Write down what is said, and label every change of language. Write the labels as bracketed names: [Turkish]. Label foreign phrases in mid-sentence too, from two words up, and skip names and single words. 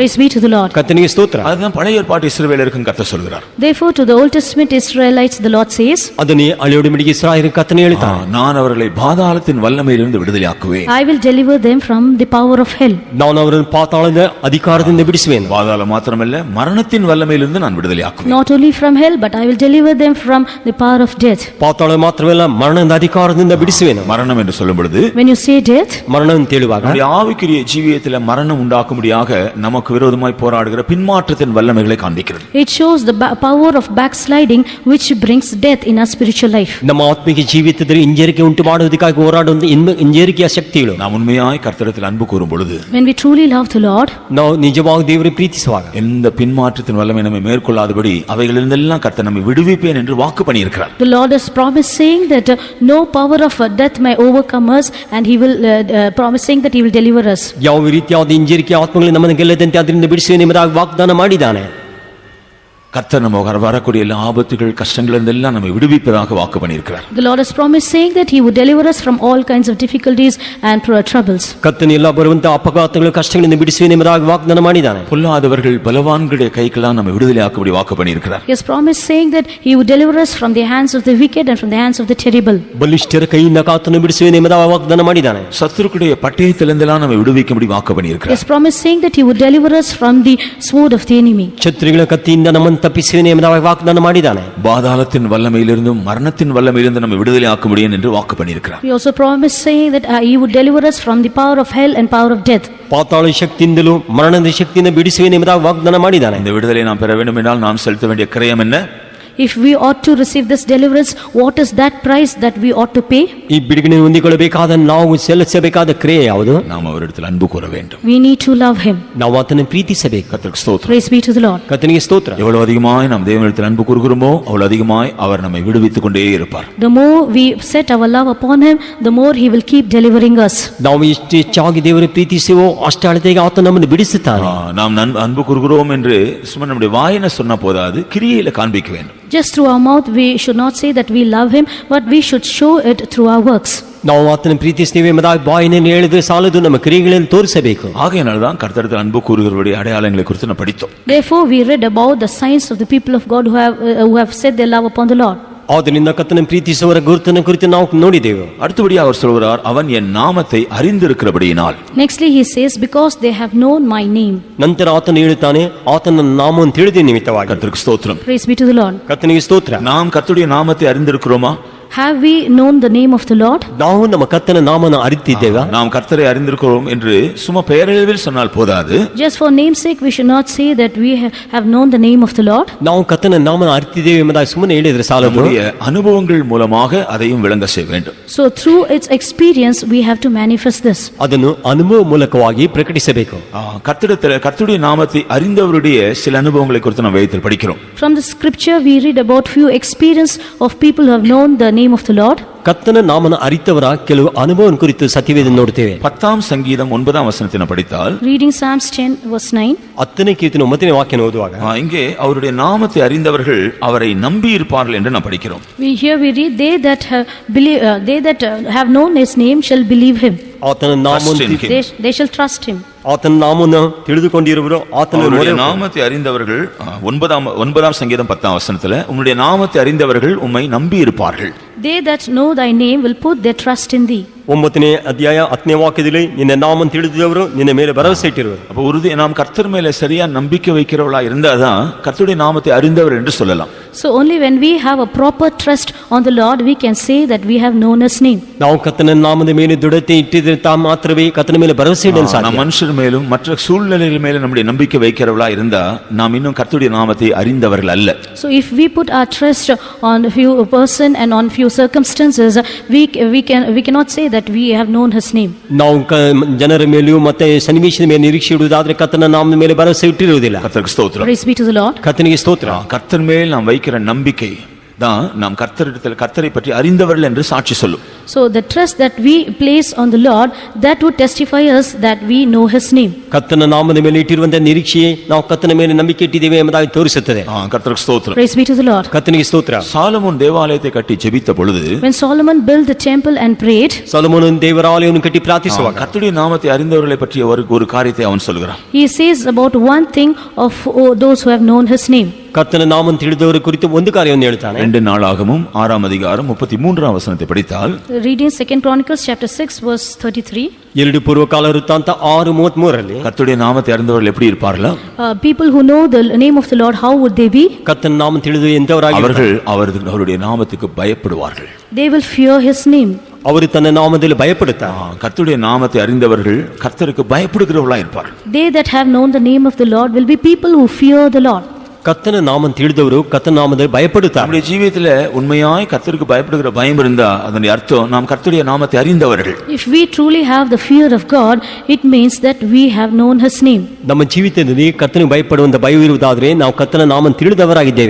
[English] Praise be to the Lord. [Kannada] ಕರ್ತನಿಗೆ ಸ್ತೋತ್ರ. [Tamil] அதுதான் பழைய ஏற்பாட்டு இஸ்ரவேலருக்கும் கர்த்தர் சொல்கிறார். [English] Therefore to the Old Testament Israelites the Lord says, [Kannada] ಅದನ್ನೇ ಹಳೆಯ ಒಡಂಬಡಿಕೆ ಇಸ್ರಾಯೇಲಿನ ಕರ್ತನು ಹೇಳುತ್ತಾನೆ. [Tamil] நான் அவர்களை பாதாளத்தின் வல்லமையிலிருந்து விடுதலையாக்குவேன். [English] I will deliver them from the power of hell. [Kannada] ನಾನು ಅವರನ್ನು ಪಾತಾಳದ ಅಧಿಕಾರದಿಂದ ಬಿಡಿಸುವೆನು. [Tamil] பாதாளம் மாத்திரமல்ல மரணத்தின் வல்லமையிலிருந்து நான் விடுதலையாக்குவேன். [English] Not only from hell, but I will deliver them from the power of death. [Kannada] ಪಾತಾಳ ಮಾತ್ರವಲ್ಲ ಮರಣದ ಅಧಿಕಾರದಿಂದ ಬಿಡಿಸುವೆನು. [Tamil] மரணம் என்று சொல்லும் பொழுது [English] When you say death, [Kannada] ಮರಣ ಅಂತ ಹೇಳುವಾಗ [Tamil] நம்முடைய ஆவிக்குரிய ஜீவியத்தில் மரணம் உண்டாக்கும்படியாக நமக்கு விரோதமாய் போராடுகிற பின்மாற்றத்தின் வல்லமைகளை காண்பிக்கிறது. [English] it shows the power of backsliding which brings death in our spiritual life. [Kannada] ನಮ್ಮ ಆತ್ಮಿಕ ಜೀವಿತದಲ್ಲಿ ಹಿಂಜರಿಕೆ ಉಂಟು ಮಾಡುವುದಕ್ಕಾಗಿ ಹೋರಾಡುವ ಹಿಂಜರಿಕೆಯ ಶಕ್ತಿಗಳು. [Tamil] நாம் உண்மையாய் கர்த்தரிடத்தில் அன்பு கூறும் பொழுது [English] When we truly love the Lord, [Kannada] ನಾವು ನಿಜವಾಗಿ ದೇವரை ಪ್ರೀತಿಸುವಾಗ [Tamil] எந்த பின்மாற்றத்தின் வல்லமை நம்மை மேற்கொள்ளாதபடி அவைகளிலிருந்தெல்லாம் கர்த்தர் நம்மை விடுவிப்பேன் என்று வாக்கு பண்ணியிருக்கிறார். [English] the Lord has promised saying that no power of death may overcome us, and he will promising that he will deliver us. [Kannada] ಯಾವ ರೀತಿಯಾದ ಹಿಂಜರಿಕೆ ಆತ್ಮಗಳು ನಮ್ಮನ್ನು ಗೆಲ್ಲದಂತೆ ಅದರಿಂದ ಬಿಡಿಸುವೆ ಎಂಬುದಾಗಿ ವಾಗ್ದಾನ ಮಾಡಿದ್ದಾನೆ. [Tamil] கர்த்தர் நம்ம வரக்கூடிய எல்லா ஆபத்துகள் கஷ்டங்கள் எல்லாம் நம்மை விடுவிப்பதாக வாக்கு பண்ணியிருக்கிறார். [English] The Lord has promised saying that he would deliver us from all kinds of difficulties and troubles. [Kannada] ಕರ್ತನು ಎಲ್ಲ ಬರುವಂತ ಅಪಘಾತಗಳು ಕಷ್ಟಗಳಿಂದ ಬಿಡಿಸುವೆ ಎಂಬುದಾಗಿ ವಾಗ್ದಾನ ಮಾಡಿದ್ದಾನೆ. [Tamil] பொல்லாதவர்கள் பலவான்களுடைய கைக்கெல்லாம் நம்மை விடுதலையாக்கும்படி வாக்கு பண்ணியிருக்கிறார். [English] He has promised saying that he would deliver us from the hands of the wicked and from the hands of the terrible. [Kannada] ಬಲಿಷ್ಠರ ಕೈಯಿಂದ ಕಾತನು ಬಿಡಿಸುವೆ ಎಂಬುದಾಗಿ ವಾಗ್ದಾನ ಮಾಡಿದ್ದಾನೆ. [Tamil] சத்துருக்குடைய பட்டயத்திலிருந்தெல்லாம் நம்மை விடுவிக்கும்படி வாக்கு [English] He [Tamil] பண்ணியிருக்கிறார். [English] has promised saying that he would deliver us from the sword of the enemy. [Kannada] ಶತ್ರುಗಳ ಕತ್ತಿಯಿಂದ ನಮ್ಮನ್ನು ತಪ್ಪಿಸುವೆ ಎಂಬುದಾಗಿ ವಾಗ್ದಾನ ಮಾಡಿದ್ದಾನೆ. [Tamil] பாதாளத்தின் வல்லமையிலிருந்தும் மரணத்தின் வல்லமையிலிருந்து நம்மை விடுதலையாக்கும்படியேன் என்று வாக்கு பண்ணியிருக்கிறார். [English] He also promised saying that he would deliver us from the power of hell and power of death. [Kannada] ಪಾತಾಳ ಶಕ್ತಿಯಿಂದಲೂ ಮರಣದ ಶಕ್ತಿಯಿಂದ ಬಿಡಿಸುವೆ ಎಂಬುದಾಗಿ ವಾಗ್ದಾನ ಮಾಡಿದ್ದಾನೆ. [Tamil] இந்த விடுதலை நாம் பெற வேண்டும் என்றால் நாம் செலுத்த வேண்டிய கிரயம் என்ன? [English] If we ought to receive this deliverance, what is that price that we ought to pay? [Kannada] ಈ ಬಿಡುಗಡೆ ಹೊಂದಿಕೊಳ್ಳಬೇಕಾದ ನಾವು ಸಲ್ಲಿಸಬೇಕಾದ ಕ್ರಿಯೆ ಯಾವುದು? [Tamil] நாம் அவரிடத்தில் அன்பு கூற வேண்டும். [English] We need to love him. [Kannada] ನಾವು ಆತನ ಪ್ರೀತಿಸಬೇಕು. [Tamil] கர்த்தருக்கு ஸ்தோத்திரம். [English] Praise be to the Lord. [Kannada] ಕರ್ತನಿಗೆ ಸ್ತೋತ್ರ. [Tamil] எவ்வளவு அதிகமாய் நாம் தேவனிடத்தில் அன்பு கூறுகிறோமோ அவ்வளவு அதிகமாய் அவர் நம்மை விடுவித்துக் கொண்டே இருப்பார். [English] The more we set our love upon him, the more he will keep delivering us. [Kannada] ನಾವು ಎಷ್ಟು ಹೆಚ್ಚಾಗಿ ದೇವರ ಪ್ರೀತಿಸುವೋ ಅಷ್ಟು ಅಳತೆಗೆ ಆತ ನಮ್ಮನ್ನು ಬಿಡಿಸುತ್ತಾನೆ. [Tamil] நாம் அன்பு கூறுகிறோம் என்று சும்மா நம்முடைய வாயின சொன்னா போதாது, கிரியையில காண்பிக்க வேண்டும். [English] Just through our mouth we should not say that we love him, but we should show it through our works. [Kannada] ನಾವು ಆತನ ಪ್ರೀತಿಸುತ್ತೇವೆ ಎಂಬುದಾಗಿ ಬಾಯಿನಲ್ಲಿ ಹೇಳಿದ್ರೆ ಸಾಲದು, ನಮ್ಮ ಕ್ರಿಯೆಗಳಲ್ಲಿ ತೋರಿಸಬೇಕು. [Tamil] ஆகையினால் தான் கர்த்தரிடத்தில் அன்பு கூறுகிறவருடைய அடையாளங்களை குறித்து நாம் படித்தோம். [English] Therefore we read about the signs of the people of God who have set their love upon the Lord. [Kannada] ಆದ್ದರಿಂದ ಕರ್ತನ ಪ್ರೀತಿಸುವವರ ಗುರುತನ್ನು ಕುರಿತು ನಾವು ನೋಡಿದೆವು. [Tamil] அடுத்தபடியாக அவர் சொல்கிறார், அவன் என் நாமத்தை அறிந்திருக்கிறபடியினால். [English] Nextly he says, because they have known my name. [Kannada] ನಂತರ ಆತನು ಹೇಳುತ್ತಾನೆ, ಆತನ ನಾಮವನ್ನು ತಿಳಿದ ನಿಮಿತ್ತವಾಗಿ. [Tamil] கர்த்தருக்கு ஸ்தோத்திரம். [English] Praise be to the Lord. [Kannada] ಕರ್ತನಿಗೆ ಸ್ತೋತ್ರ. [Tamil] நாம் கர்த்தருடைய நாமத்தை அறிந்திருக்கிறோமா? [English] Have we known the name of the Lord? [Kannada] ನಾವು ನಮ್ಮ ಕರ್ತನ ನಾಮನ ಅರಿತಿದ್ದೇವಾ? [Tamil] நாம் கர்த்தரை அறிந்திருக்கிறோம் என்று சும்மா பெயரளவில் சொன்னால் போதாது. [English] Just for name's sake we should not say that we have known the name of the Lord. [Kannada] ನಾವು ಕರ್ತನ ನಾಮನ ಅರಿತಿದ್ದೇವೆ ಎಂಬುದಾಗಿ ಸುಮ್ಮನೆ ಹೇಳಿದ್ರೆ ಸಾಲದು. [Tamil] நம்முடைய அனுபவங்கள் மூலமாக அதையும் விளங்க செய்ய வேண்டும். [English] So through its experience we have to manifest this. [Kannada] ಅದನ್ನು ಅನುಭವ ಮೂಲಕವಾಗಿ ಪ್ರಕಟಿಸಬೇಕು. [Tamil] கர்த்தருடைய நாமத்தை அறிந்தவருடைய சில அனுபவங்களை குறித்து நாம் வேதத்தில் படிக்கிறோம். [English] From the scripture we read about few experience of people who have known the name of the Lord. [Kannada] ಕರ್ತನ ನಾಮನ ಅರಿತವರ ಕೆಲವು ಅನುಭವ ಕುರಿತು ಸತ್ಯವೇದ ನೋಡ್ತೇವೆ. [Tamil] 10 சங்கீதம் 9 வசனத்தை படித்தால், [English] Reading Psalms 10 verse 9. [Kannada] 10ನೇ ಕೀರ್ತನೆ 9ನೇ ವಾಕ್ಯ ಓದುವಾಗ [Tamil] இங்கே அவருடைய நாமத்தை அறிந்தவர்கள் அவரை நம்பி இருப்பார்கள் என்று நாம் படிக்கிறோம். [English] We read they that have known his name shall believe him. [Kannada] ಆತನ ನಾಮವನ್ನು [English] They shall trust him. [Kannada] ಆತನ ನಾಮವನ್ನು ತಿಳಿದುಕೊಂಡಿರುವರು ಆತನ [Tamil] அவருடைய நாமத்தை அறிந்தவர்கள் 9 சங்கீதம் 10 வசனத்துல, உம்முடைய நாமத்தை அறிந்தவர்கள் உம்மை நம்பி இருப்பார்கள். [English] They that know thy name will put their trust in thee. [Kannada] 9ನೇ ಅಧ್ಯಾಯ 10ನೇ ವಾಕ್ಯದಲ್ಲಿ ನಿನ್ನ ನಾಮವನ್ನು ತಿಳಿದಿದ್ದವರು ನಿನ್ನ ಮೇಲೆ ಭರವಸೆ ಇಟ್ಟಿರುವರು. [Tamil] அப்ப நாம் கர்த்தர் மேல சரியா நம்பிக்கை வைக்கிறவளா இருந்தாதான் கர்த்தருடைய நாமத்தை அறிந்தவர் என்று சொல்லலாம். [English] So only when we have a proper trust on the Lord we can say that we have known his name. [Kannada] ನಾವು ಕರ್ತನ ನಾಮದ ಮೇಲೆ ದೃಢತೆ ಇಟ್ಟಿದ್ರೆ ಮಾತ್ರವೇ ಕರ್ತನ ಮೇಲೆ ಭರವಸೆ ಇಡಲು ಸಾಧ್ಯ. [Tamil] நாம் மனுஷர் மேலும் மற்ற சூழ்நிலைகள் மேலும் நம்முடைய நம்பிக்கை வைக்கிறவளா இருந்தா நாம் இன்னும் கர்த்தருடைய நாமத்தை அறிந்தவர்கள் அல்ல. [English] So if we put our trust on a few person and on few circumstances, we cannot say that we have known his name. [Kannada] ನಾವು ಜನರ ಮೇಲೆಯೂ ಮತ್ತೆ ಸನ್ನಿವೇಶದ ಮೇಲೆ ನಿರೀಕ್ಷೆ ಇಡುವುದಾದ್ರೆ ಕರ್ತನ ನಾಮದ ಮೇಲೆ ಭರವಸೆ ಇಟ್ಟಿರುವುದಿಲ್ಲ. [Tamil] கர்த்தருக்கு ஸ்தோத்திரம். [English] Praise be to the Lord. [Kannada] கர்த்தನಿಗೆ ಸ್ತೋತ್ರ. [Tamil] கர்த்தர் மேல் நாம் வைக்கிற நம்பிக்கை தான் நாம் கர்த்தரை பற்றி அறிந்தவர்கள் என்று சாட்சி சொல்லும். [English] So the trust that we place on the Lord, that would testify us that we know his name. [Kannada] ಕರ್ತನ ನಾಮದ ಮೇಲೆ ಇಟ್ಟಿರುವಂತಹ ನಿರೀಕ್ಷೆಯೇ ನಾವು ಕರ್ತನ ಮೇಲೆ ನಂಬಿಕೆ ಇಟ್ಟಿದ್ದೇವೆ ಎಂಬುದಾಗಿ ತೋರಿಸುತ್ತದೆ. [Tamil] கர்த்தருக்கு ஸ்தோத்திரம். [English] Praise be to the Lord. [Kannada] ಕರ್ತನಿಗೆ ಸ್ತೋತ್ರ. [Tamil] சாலமோன் தேவாலயத்தை கட்டி ஜெபித்த பொழுது, [English] When Solomon built the temple and prayed, [Kannada] ಸೊಲೊಮೋನನು ದೇವಾಲಯವನ್ನು ಕಟ್ಟಿ ಪ್ರಾರ್ಥಿಸುವಾಗ [Tamil] கர்த்தருடைய நாமத்தை அறிந்தவர்களை பற்றிய ஒரு காரியத்தை அவன் சொல்கிறான். [English] he says about one thing of those who have known his name. [Kannada] ಕರ್ತನ ನಾಮವನ್ನು ತಿಳಿದವರ ಕುರಿತು ಒಂದು ಕಾರ್ಯವನ್ನು ಹೇಳ್ತಾನೆ. [Tamil] 2 நாளாகமம் 6 அதிகாரம் 33 வசனத்தை படித்தால், [English] Reading 2 Chronicles chapter 6 verse 33. [Kannada] 2 ಪೂರ್ವಕಾಲ ವೃತ್ತಾಂತ 6:33ರಲ್ಲಿ [Tamil] கர்த்தருடைய நாமத்தை அறிந்தவர்கள் எப்படி இருப்பார்களா? [English] People who know the name of the Lord, how would they be? [Kannada] ಕರ್ತನ ನಾಮ ತಿಳಿದು ಎಂತವರಾಗಿ [Tamil] அவருடைய நாமத்துக்கு பயப்படுவார்கள். [English] They will fear his name. [Kannada] ಅವರು ತನ್ನ ನಾಮದಲ್ಲಿ ಭಯಪಡುತ್ತಾರೆ. [Tamil] கர்த்தருடைய நாமத்தை அறிந்தவர்கள் கர்த்தருக்கு பயப்படுகிறவர்களா இருப்பார்கள். [English] They that have known the name of the Lord will be people who fear the Lord. [Kannada] ಕರ್ತನ ನಾಮವನ್ನು ತಿಳಿದವರು ಕರ್ತನ ನಾಮದಲ್ಲಿ ಭಯಪಡುತ್ತಾರೆ. [Tamil] நம்முடைய ஜீவியத்துல உண்மையாய் கர்த்தருக்கு பயப்படுகிற பயம் இருந்தா அதன் அர்த்தம் நாம் கர்த்தருடைய நாமத்தை அறிந்தவர்கள். [English] If we truly have the fear of God, it means that we have known his name. [Kannada] ನಮ್ಮ ಜೀವಿತದಲ್ಲಿ ಕರ್ತನಿಗೆ ಭಯಪಡುವಂತ ಭಯವಿರುವುದಾದರೆ ನಾವು ಕರ್ತನ ನಾಮವನ್ನು ತಿಳಿದವರಾಗಿದ್ದೇವೆ.